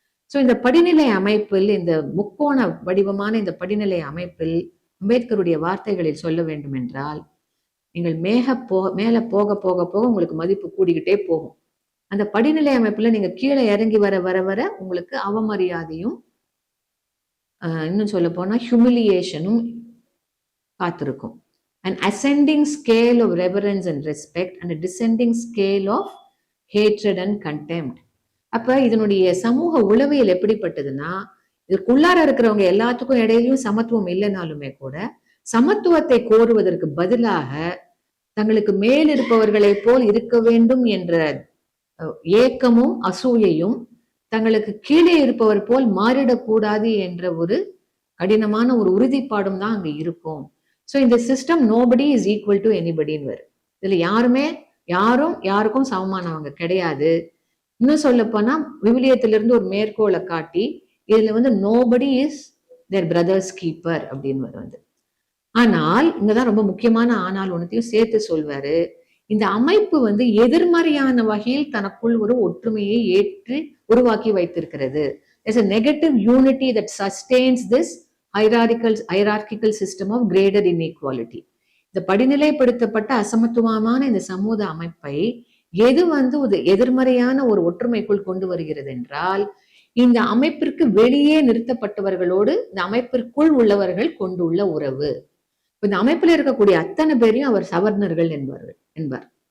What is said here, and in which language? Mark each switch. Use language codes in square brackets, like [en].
[ta] So இந்த படிநிலை அமைப்பில், இந்த முக்கோண வடிவமான இந்த படிநிலை அமைப்பில் அம்பேத்கருடைய வார்த்தைகளில் சொல்ல வேண்டும் என்றால், நீங்கள் மேல போக போக போக உங்களுக்கு மதிப்பு கூடிக்கிட்டே போகும். அந்த படிநிலை அமைப்புல நீங்க கீழே இறங்கி வர வர வர உங்களுக்கு அவமரியாதையும், இன்னும் சொல்ல போனா ஹியூமிலியேஷனும் காத்திருக்கும். [en] An ascending scale of reverence and respect and a descending scale of hatred and contempt. [ta] அப்ப இதனுடைய சமூக உளவியல் எப்படிப்பட்டதுன்னா, இதுக்குள்ளார இருக்கிறவங்க எல்லாத்துக்கும் இடையிலும் சமத்துவம் இல்லைனாலுமே கூட சமத்துவத்தை கோருவதற்கு பதிலாக தங்களுக்கு மேல் இருப்பவர்களை போல் இருக்க வேண்டும் என்ற ஏக்கமும் அசூயையும், தங்களுக்கு கீழே இருப்பவர் போல் மாறிடக்கூடாது என்ற ஒரு கடினமான ஒரு உறுதிப்பாடும் தான் அங்க இருக்கும். ஸோ இந்த system [en] nobody is equal to எனிபடின்னு [ta] வரும். இதுல யாரும் யாருக்கும் சமமானவங்க கிடையாது. இன்னும் சொல்ல போனா விவிலியத்திலிருந்து ஒரு மேற்கோளை காட்டி இதுல வந்து [en] nobody is their brother's keeper [ta] அப்படின்னு வந்து. ஆனால் இங்கதான் ரொம்ப முக்கியமான ஆனால் ஒன்னத்தையும் சேர்த்து சொல்வாரு. இந்த அமைப்பு வந்து எதிர்மறையான வகையில் தனக்குள் ஒரு ஒற்றுமையை ஏற்று உருவாக்கி வைத்திருக்கிறது. [en] There's a negative unity that sustains this hierarchical system of graded inequality. [ta] இந்த படிநிலைப்படுத்தப்பட்ட அசமத்துவமான இந்த சமூக அமைப்பை எது வந்து ஒரு எதிர்மறையான ஒரு ஒற்றுமைக்குள் கொண்டு வருகிறது என்றால், இந்த அமைப்பிற்கு வெளியே நிறுத்தப்பட்டவர்களோடு இந்த அமைப்பிற்குள் உள்ளவர்கள் கொண்டுள்ள உறவு. இந்த அமைப்புல இருக்கக்கூடிய அத்தனை பேரையும் அவர் சவர்ணர்கள் என்பார்.